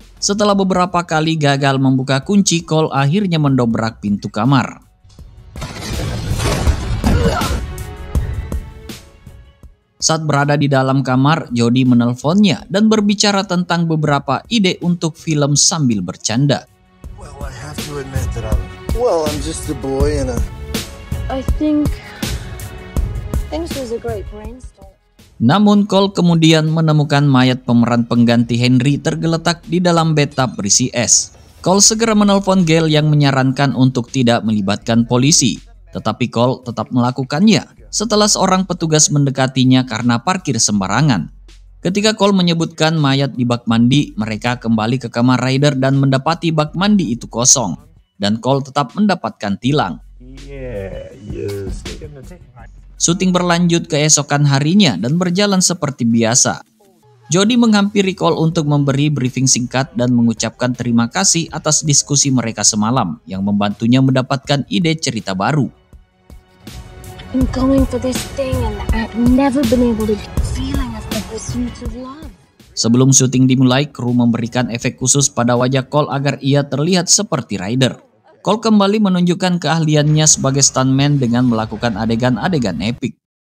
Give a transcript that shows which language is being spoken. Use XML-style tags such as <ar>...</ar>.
<id>Setelah beberapa kali gagal membuka kunci, Cole akhirnya mendobrak pintu kamar. Saat berada di dalam kamar, Jodie menelponnya dan berbicara tentang beberapa ide untuk film sambil bercanda.</id> <en>Well, I have to admit that I'm just a boy and I think this was a great brainstorm.</en> <id>Namun Cole kemudian menemukan mayat pemeran pengganti Henry tergeletak di dalam bathtub berisi es. Cole segera menelpon Gail yang menyarankan untuk tidak melibatkan polisi. Tetapi Cole tetap melakukannya setelah seorang petugas mendekatinya karena parkir sembarangan. Ketika Cole menyebutkan mayat di bak mandi, mereka kembali ke kamar Ryder dan mendapati bak mandi itu kosong. Dan Cole tetap mendapatkan tilang. Syuting berlanjut keesokan harinya dan berjalan seperti biasa. Jodie menghampiri Cole untuk memberi briefing singkat dan mengucapkan terima kasih atas diskusi mereka semalam yang membantunya mendapatkan ide cerita baru.</id> <en>I'm going for this thing and I've never been able to get the feeling of the pursuit of love.</en> <id>Sebelum syuting dimulai, kru memberikan efek khusus pada wajah Cole agar ia terlihat seperti Ryder. Cole kembali menunjukkan keahliannya sebagai stuntman dengan melakukan adegan-adegan epik.</id>